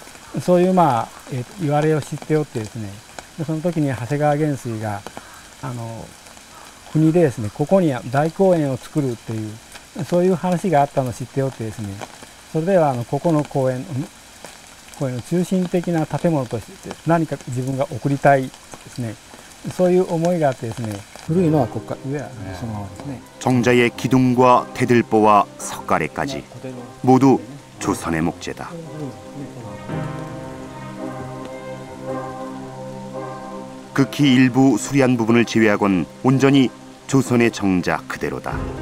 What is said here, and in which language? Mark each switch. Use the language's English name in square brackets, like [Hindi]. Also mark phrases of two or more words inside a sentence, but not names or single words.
[Japanese] そういう言われを知っておってですね、その時に長谷川元帥が国でですね、ここに大公園を作るっていうそういう話があったのを知っておってですね、それではここの公園の中心的な建物として何か自分が送りたいですね、そういう思いがあってですね、古いのはここ上はそのままですね。 [Korean] 정자의 기둥과 대들보와 석가래까지 모두 조선의 목재다. 극히 일부 수리한 부분을 제외하곤 온전히 조선의 정자 그대로다.